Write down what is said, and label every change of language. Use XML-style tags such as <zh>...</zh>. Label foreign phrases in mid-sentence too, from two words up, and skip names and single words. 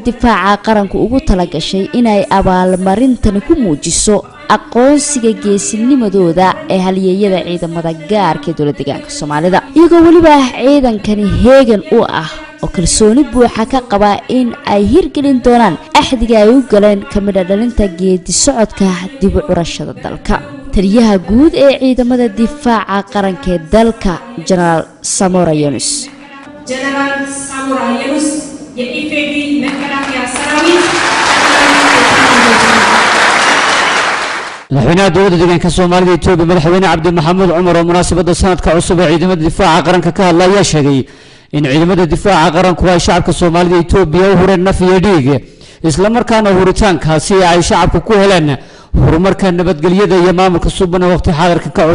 <so>difaaca qaranku ugu talagashay inay abaalmarintani ku muujiso aqoonsiga geesinimadooda ee halyeeyada ciidamada gaarka ee dowladda deegaanka Soomaalida iyagoo waliba ciidankani heegan u ah oo kalsooni buuxa ka qaba in ay hirgelin doonaan axdiga ay u galeen kamida dhalinta geedi socodka dib u curashada dalka taliyaha guud ee ciidamada difaaca qaranka ee dalka General Samora Yonis</so> <am>የኢፌዴሪ መከላከያ ሰራዊት</am> <so>madaxweynaha dowladda deegaanka soomaalida Itoobiya madaxweyne Cabdi Maxamed Cumar oo munaasabada sanadka cusub ee ciidamada difaaca qaranka ka hadlay ayaa sheegay in ciidamada difaaca qaranku ay shacabka Soomaalida Itoobiya u hureen naf iyo dhiig isla markaana huritaankaasi ay shacabku ku heleen horumarka nabadgelyada iyo maamulka suuban waqti xaadirka ka</so>